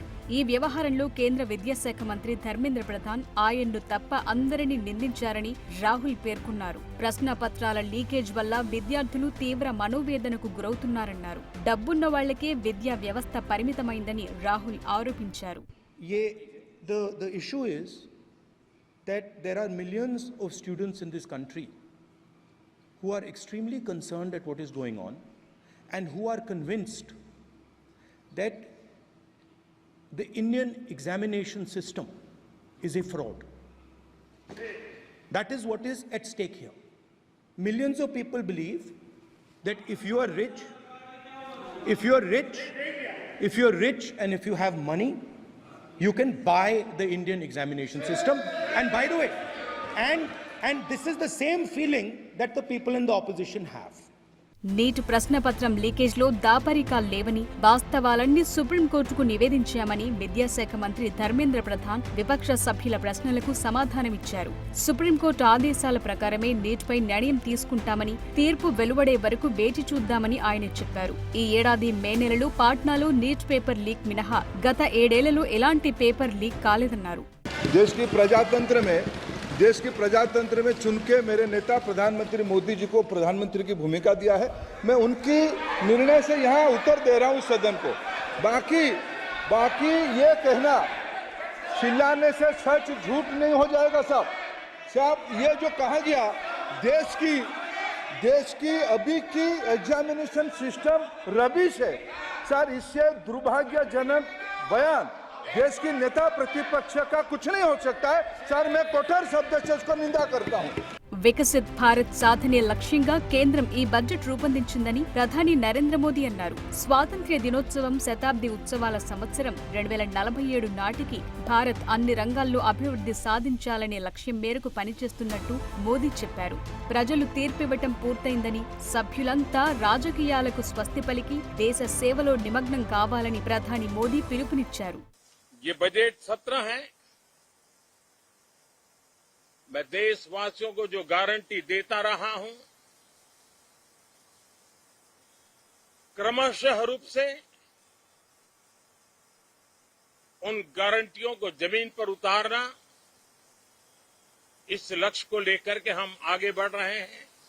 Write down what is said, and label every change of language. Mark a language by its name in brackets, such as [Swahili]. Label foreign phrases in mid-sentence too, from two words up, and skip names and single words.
[Telugu] ఈ వ్యవహారంలో కేంద్ర విద్యాశాఖ మంత్రి ధర్మేంద్ర ప్రధాన్ ఆయన్ను తప్ప అందరినీ నిందించారని రాహుల్ పేర్కొన్నారు. ప్రశ్నపత్రాల లీకేజ్ వల్ల విద్యార్థులు తీవ్ర మనోవేదనకు గురవుతున్నారన్నారు. డబ్బున్న వాళ్లకే విద్యా వ్యవస్థ పరిమితమైందని రాహుల్ ఆరోపించారు. [English] The issue is that there are millions of students in this country who are extremely concerned at what is going on and who are convinced that the Indian examination system is a fraud. That is what is at stake here. Millions of people believe that if you are rich and if you have money, you can buy the Indian examination system. And by the way, and this is the same feeling that the people in the opposition have. [Telugu] నీట్ ప్రశ్నపత్రం లీకేజ్లో దాపరికాలు లేవని, వాస్తవాలన్నీ సుప్రీంకోర్టుకు నివేదించామని విద్యాశాఖ మంత్రి ధర్మేంద్ర ప్రధాన్ విపక్ష సభ్యుల ప్రశ్నలకు సమాధానమిచ్చారు. సుప్రీంకోర్టు ఆదేశాల ప్రకారమే నీట్పై నిర్ణయం తీసుకుంటామని, తీర్పు వెలువడే వరకు వేచి చూద్దామని ఆయన చెప్పారు. ఈ ఏడాది మే నెలలో పాట్నాలో నీట్ [English] paper leak [Telugu] మినహా గత 7 ఏళ్లలో ఎలాంటి [English] paper leak [Telugu] కాలేదన్నారు. [Hindi] देश के प्रजातंत्र में चुन के मेरे नेता प्रधानमंत्री मोदी जी को प्रधानमंत्री की भूमिका दिया है. मैं उनकी निर्णय से यहाँ उत्तर दे रहा हूँ सदन को. बाकी ये कहना चिल्लाने से सच झूठ नहीं हो जाएगा साहब. ये जो कहा गया देश की अभी की [English] examination system rubbish [Hindi] है सर. इससे दुर्भाग्यजनक बयान देश की नेता प्रतिपक्ष का कुछ नहीं हो सकता है सर. मैं कठोर शब्द से उसको निंदा करता हूँ. [Telugu] వికసిత్ భారత్ సాధనే లక్ష్యంగా కేంద్రం ఈ బడ్జెట్ రూపొందించిందని ప్రధాని నరేంద్ర మోదీ అన్నారు. స్వాతంత్ర్య దినోత్సవం శతాబ్ది ఉత్సవాల సంవత్సరం 2047 నాటికి భారత్ అన్ని రంగాల్లో అభివృద్ధి సాధించాలనే లక్ష్యం మేరకు పనిచేస్తున్నట్టు మోదీ చెప్పారు. ప్రజలు తీర్పివ్వటం పూర్తయిందని, సభ్యులంతా రాజకీయాలకు స్వస్తి పలికి దేశ సేవలో నిమగ్నం కావాలని ప్రధాని మోదీ పిలుపునిచ్చారు. [Hindi] ये बजट सत्र है. मैं देशवासियों को जो गारंटी देता रहा हूं, क्रमशः रूप से उन गारंटियों को जमीन पर उतारना, इस लक्ष्य को लेकर के हम आगे बढ़ रहे हैं.